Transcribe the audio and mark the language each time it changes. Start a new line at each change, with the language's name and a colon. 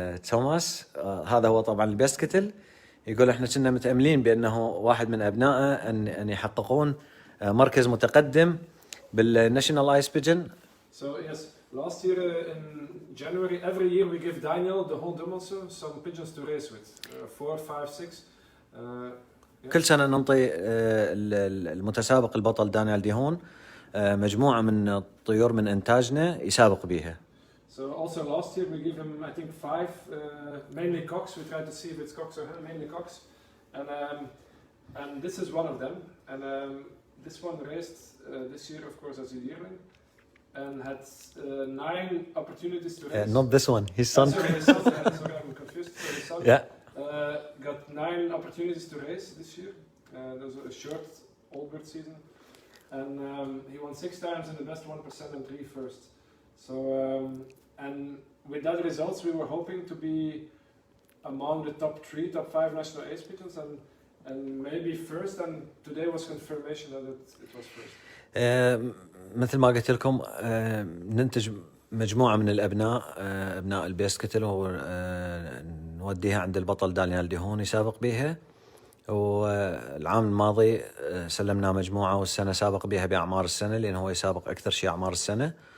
Arabic: توماس هذا هو طبعا البيست كتل. يقول احنا كنا متأملين بانه واحد من ابنائه ان يحققون مركز متقدم بالناشونال ايس بيجن.
English: So yes, last year in January, every year we give Daniel the whole Dummelse some pigeons to race with, 4, 5, 6.
Arabic: كل سنة ننطي المتسابق البطل دانيال ديهون مجموعة من الطيور من إنتاجنا يسابق بيها.
English: So also last year we give him I think 5, mainly cocks. We try to see if it's cocks or hen, mainly cocks, and this is one of them. And this one raced this year, of course, as a yearling, and had 9 opportunities to race. Not this one, his son. Sorry, his son. Sorry, I'm confused. So his son got 9 opportunities to race this year. There was a short old bird season, and he won 6 times in the best 1% and 3 first. So and with that results, we were hoping to be among the top 3, top 5 national ace pigeons, and maybe first. And today was confirmation that it was first.
Arabic: مثل ما قلت لكم ننتج مجموعة من الأبناء، أبناء البيست كتل، ونوديها عند البطل دانيال ديهون يسابق بها. والعام الماضي سلمنا مجموعة، والسنة سابق بها بأعمار السنة، لأنه هو يسابق أكثر شيء أعمار السنة.